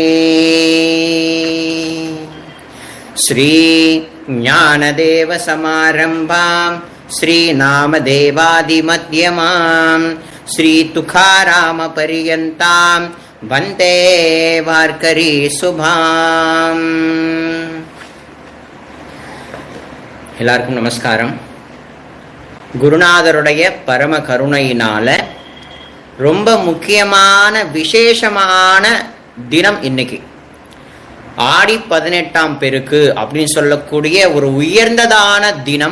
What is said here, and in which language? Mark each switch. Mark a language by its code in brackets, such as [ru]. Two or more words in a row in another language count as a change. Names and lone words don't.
[sa] श्री ज्ञानदेव समारंभां श्री नामदेवादिमध्यमां श्री तुकाराम पर्यन्तां वन्दे वार्करी शुभाम्। [ta] எல்லாருக்கும் நமஸ்காரம். குருநாதருடைய பரம கருணையினால ரொம்ப முக்கியமான விசேஷமான தினம் இன்னைக்கு. ஆடி 18ஆம் பெருக்கு அப்படின்னு சொல்லக்கூடிய ஒரு உயர்ந்ததான தினம்.